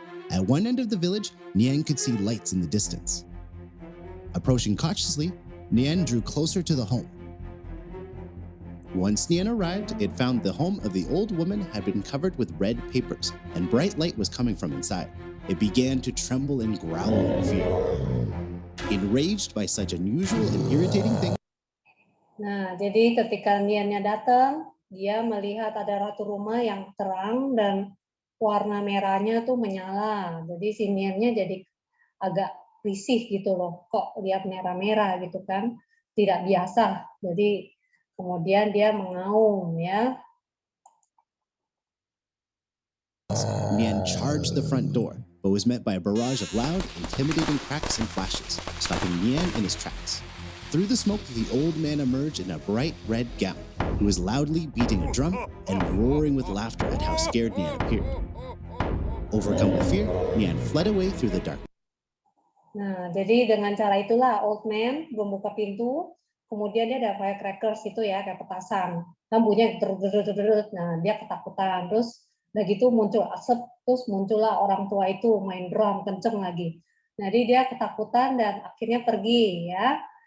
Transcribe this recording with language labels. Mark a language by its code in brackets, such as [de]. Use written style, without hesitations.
[en] At one end of the village, Nian could see lights in the distance. Approaching cautiously, Nian drew closer to the home. Once Nian arrived, it found the home of the old woman had been covered with red papers, and bright light was coming from inside. It began to tremble and growl in fear. Enraged by such unusual and irritating things, [id] Nah, jadi ketika Niannya datang, dia melihat ada ratu rumah yang terang dan warna merahnya tuh menyala. Jadi si Niannya jadi agak risih gitu loh. Kok lihat merah-merah gitu kan? Tidak biasa. Jadi kemudian dia mengaum ya. [en] Nian charged the front door, but was met by a barrage of loud, intimidating cracks and flashes, stopping Nian in his tracks. Through the smoke, the old man emerged in a bright red gown. He was loudly beating a drum and roaring with laughter at how scared Nian appeared. Overcome with fear, Nian fled away through the dark. [id] Nah, jadi dengan cara itulah [en] old man [id] membuka pintu, kemudian dia ada firecrackers itu ya, kayak petasan. Nah, bunyinya nah dia ketakutan. Terus udah gitu muncul asap, terus muncullah orang tua itu main drum kenceng lagi. Jadi dia ketakutan dan akhirnya pergi ya.